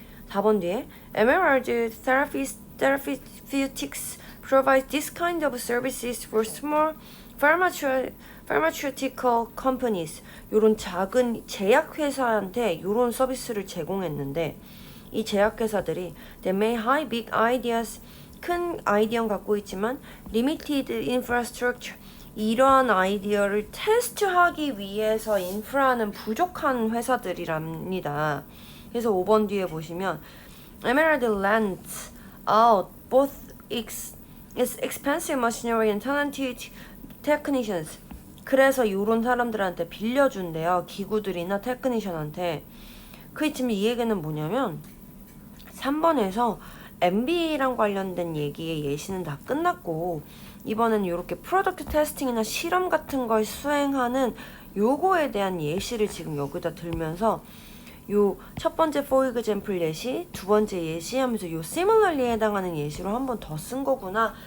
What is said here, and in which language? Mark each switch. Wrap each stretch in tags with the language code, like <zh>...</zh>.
<ko>4번 뒤에</ko> <en>Emerald Therapeutics provides this kind of services for small pharmaceutical companies</en> <ko>요런 작은 제약회사한테 요런 서비스를 제공했는데 이 제약회사들이</ko> <en>they may have big ideas</en> <ko>큰 아이디어는 갖고 있지만</ko> <en>limited infrastructure</en> <ko>이러한 아이디어를 테스트하기 위해서 인프라는 부족한 회사들이랍니다. 그래서 5번 뒤에 보시면</ko> <en>Emerald lends out both its expensive machinery and talented technicians.</en> <ko>그래서 요런 사람들한테 빌려준대요. 기구들이나 테크니션한테. 그 지금 이 얘기는 뭐냐면 3번에서 MBA랑 관련된 얘기의 예시는 다 끝났고 이번엔 이렇게 프로덕트 테스팅이나 실험 같은 걸 수행하는 요거에 대한 예시를 지금 여기다 들면서 요 첫 번째 for example 예시, 두 번째 예시 하면서 요 similarly에 해당하는 예시로 한 번 더 쓴 거구나.</ko>